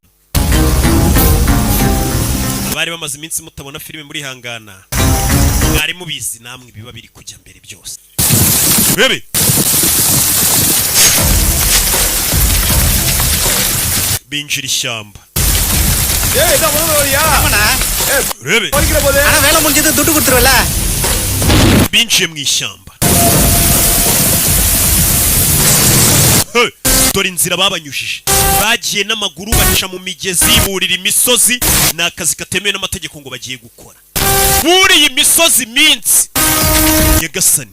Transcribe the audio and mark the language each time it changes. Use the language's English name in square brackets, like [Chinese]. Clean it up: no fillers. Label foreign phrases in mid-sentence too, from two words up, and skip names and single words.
[Kinyarwanda] Abari bamaze iminsi mutabona filime muri hangana. Mwari mubizi namwe biba biri kujya mbere byose. Bebe. Binjira ishyamba. Rebe. [Tamil] ஆனா வேலை முடிஞ்சது துட்டு கொடுத்துருவல. [Kinyarwanda] Binjiye mu ishyamba. Dore inzira babanyujije. Bagiye n'amaguru baca mu migezi burira imisozi ni akazi katemewe n'amategeko ngo bagiye gukora. Buriye imisozi minsi. Nyagasani.